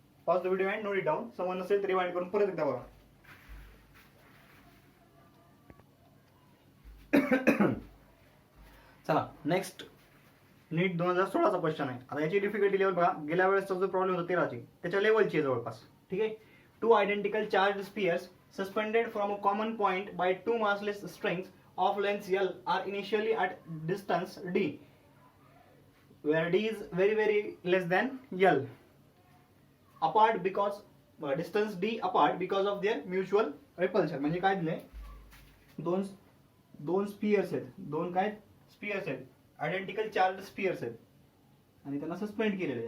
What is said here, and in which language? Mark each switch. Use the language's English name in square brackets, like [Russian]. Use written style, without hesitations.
[English] Pause the video and note it down. [Marathi] समज नसेल तर रिवाइंड करून परत एकदा बघा. चला, नेक्स्ट नीट 2016चा क्वेश्चन आहे. आता याची डिफिकल्टी लेवल बघा. गेल्या वेळेसचा जो प्रॉब्लेम होता 13ची, त्याच्या लेवलची आहे जवळपास. ठीक आहे, [English] 2 identical charge spheres suspended from a common point by 2 massless strings of length L are initially at distance d where d is very less than L, apart because distance d apart because of their mutual repulsion. [Marathi] म्हणजे काय दिलंय, दोन Spears आहेत, दोन काय Spears आहेत, identical charge Spears आहेत आणि त्यांना सस्पेंड केलेलं आहे.